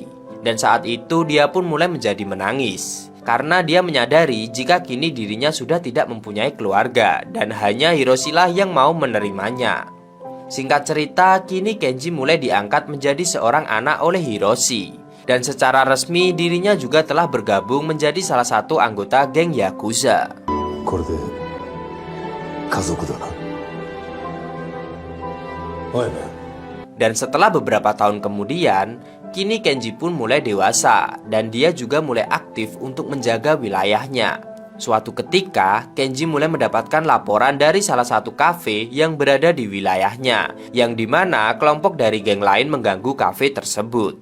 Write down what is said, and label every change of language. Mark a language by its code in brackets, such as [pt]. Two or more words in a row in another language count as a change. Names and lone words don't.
[id] Dan saat itu dia pun mulai menjadi menangis, karena dia menyadari jika kini dirinya sudah tidak mempunyai keluarga dan hanya Hiroshi lah yang mau menerimanya. Singkat cerita, kini Kenji mulai diangkat menjadi seorang anak oleh Hiroshi. Dan secara resmi dirinya juga telah bergabung menjadi salah satu anggota geng Yakuza. [ja] 家族だな。おいね。 [id] Dan setelah beberapa tahun kemudian, kini Kenji pun mulai dewasa dan dia juga mulai aktif untuk menjaga wilayahnya. Suatu ketika, Kenji mulai mendapatkan laporan dari salah satu kafe yang berada di wilayahnya, yang dimana kelompok dari geng lain mengganggu kafe tersebut.